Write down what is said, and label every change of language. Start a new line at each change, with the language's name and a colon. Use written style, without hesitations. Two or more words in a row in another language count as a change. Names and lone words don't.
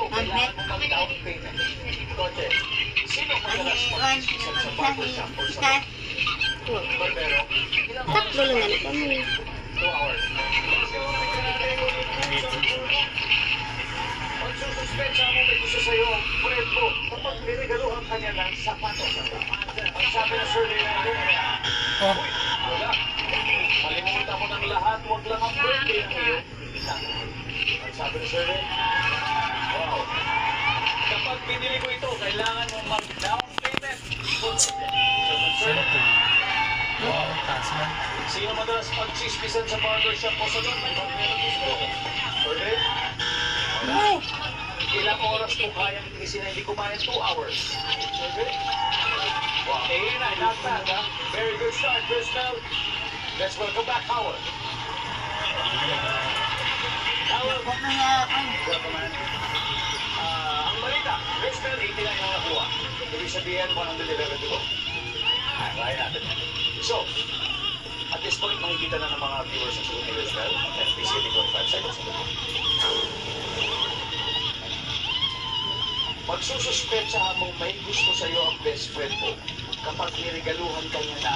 Filipino: Bagbe. Ay, kita. Tatlo lang gani kami. Magsususpensa mo may gusto sa'yo ang friend mo kapag niregaluhan ka niya ng sapatos. Ang sabi na survey na ito, uy, wala. Malimutan mo ng lahat, huwag lang ang birthday ng iyo. Ang sabi na survey, wow. Kapag pinili mo ito, kailangan mo mag-down payment. Sino madalas mag-chismisan sa barbershop o sa doon? Meron gusto. Survey? Wala. Ilang oras mo kayang tiisin na hindi kumain?
English: 2 hours. Okay? Wow. Not bad, ha? Very good start, Crystal. Let's welcome back Howard. Howard, welcome, man.
Filipino: Ang balita, Crystal, 89 ang nakuha. Ibig sabihin, 111
English: to go.
Filipino: Kaya natin.
English: So, at this point,
Filipino: makikita na ng mga viewers sa susunod ni Crystal.
English: FPC 25 seconds.
Filipino: Magsususpetsahan mong may gusto sa iyo ang best friend mo kapag niregaluhan ka niya na